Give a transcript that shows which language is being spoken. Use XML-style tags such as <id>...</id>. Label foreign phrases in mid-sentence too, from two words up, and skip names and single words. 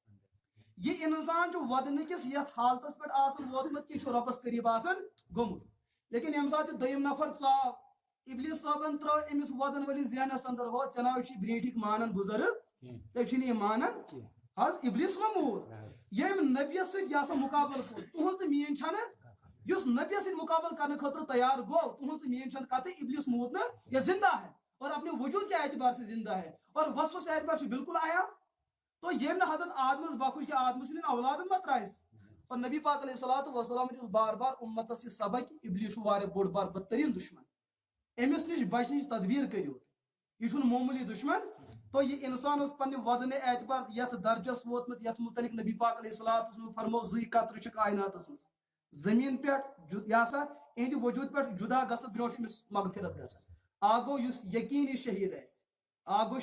<ks>یہ انسان چھُ ودنہٕ کِس یتھ حالتس پٮ۪ٹھ آسان ووتمُت کہِ یہِ چھُ رۄبس قریٖب آسان گوٚمُت لیکن ییٚمہِ ساتہٕ یہِ دوٚیِم نفر ژاو ابلیس صٲبن ترٲو أمِس ودن وٲلِس ذہنس اندر ہو ژےٚ ناو چھُے برٛونٛٹھٕکۍ مانان بُزرگ ژےٚ چھُنہٕ یہِ مانان حظ ابلیس ما موٗد ییٚمۍ نبیس سۭتۍ یہِ ہسا مُقابلہٕ کوٚر تُہنٛز تہٕ میٲنۍ چھنہٕ یُس نبیس سۭتۍ مُقابلہٕ کرنہٕ خٲطرٕ تیار گوٚو تُہنٛز تہٕ میٲنۍ چھنہٕ کتھٕے ابلیس موٗد نہٕ</ks> <ur>یہ زندہ ہے اور اپنے وجود کے اعتبار سے زندہ ہے اور وصف سے اعتبار سے بالکل آیا تو</ur> <ks>ییٚمۍ نہٕ حضرت آدمس بخش کہ آدم سٕنٛدٮ۪ن اولادن ما ترٛایس اور نبی پاک علیہ الصلوۃ والسلام دِژ بار بار اُمتس یہِ سبق کہ ابلیس چھُ واریاہ بوٚڑ بار بدتریٖن دُشمن أمِس نِش بچنٕچ تدبیٖر کٔرِو یہ چھُنہٕ معموٗلی دُشمن تو یہ انسان اوس پننہِ ودنہٕ اعتبار یتھ درجس ووتمُت یتھ متعلق نبی پاک علیہ الصلوۃ والسلام فرمو زٕے قطرٕ چھِ کائناتس منٛز زمین پٮ۪ٹھ یہِ ہسا اہندِ وجوٗد پٮ۪ٹھ جدا گژھنہٕ برونٛٹھ أمِس مغفرت گژھان اکھ گوٚو یُس یقیٖنی شہیٖد آسہِ اکھ گوٚو</ks>